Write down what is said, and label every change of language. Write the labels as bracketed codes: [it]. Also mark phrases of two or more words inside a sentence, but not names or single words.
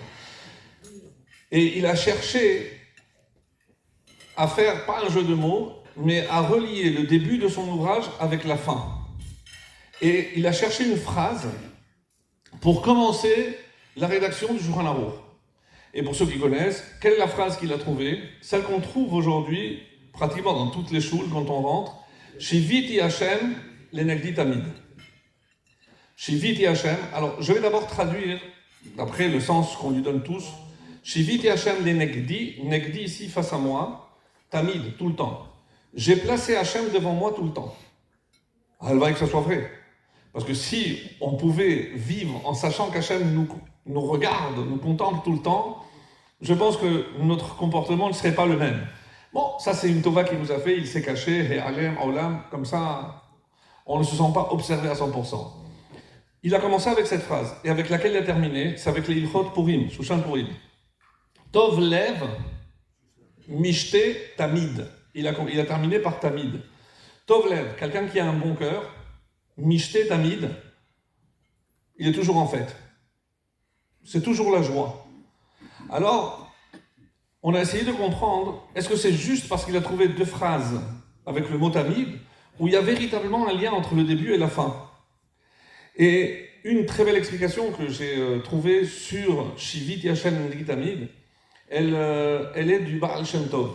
[fr] Et il a cherché à faire, pas un jeu de mots, mais à relier le début de son ouvrage avec la fin. Et il a cherché une phrase pour commencer la rédaction du Shulchan Aruch. Et pour ceux qui connaissent, quelle est la phrase qu'il a trouvée? Celle qu'on trouve aujourd'hui, pratiquement dans toutes les choules quand on rentre. [he] שויתי השם לנגדי תמיד. שויתי השם. [fr] Alors, je vais d'abord traduire, d'après le sens qu'on lui donne tous. [he] שויתי השם לנגדי. [fr] Negdi ici face à moi. Tamid, tout le temps. J'ai placé Hashem devant moi tout le temps. Elle va que ce soit vrai. Parce que si on pouvait vivre en sachant qu'Hachem nous regarde, nous contemple tout le temps, je pense que notre comportement ne serait pas le même. Bon, ça c'est une tova qu'il nous a fait, il s'est caché, et alem, olam, comme ça, on ne se sent pas observé à 100%. Il a commencé avec cette phrase, et avec laquelle il a terminé, c'est avec les Ilchot Purim, Shushan Purim. [he] טוב לב משתה תמיד. [fr] Il a terminé par tamid. [he] טוב לב, [fr] quelqu'un qui a un bon cœur, [he] משתה תמיד, [fr] il est toujours en fête. C'est toujours la joie. Alors, on a essayé de comprendre, est-ce que c'est juste parce qu'il a trouvé deux phrases avec le mot tamid, ou il y a véritablement un lien entre le début et la fin? Et une très belle explication que j'ai trouvée sur [he] שויתי השם לנגדי תמיד, [fr] elle est du Baal Shem Tov.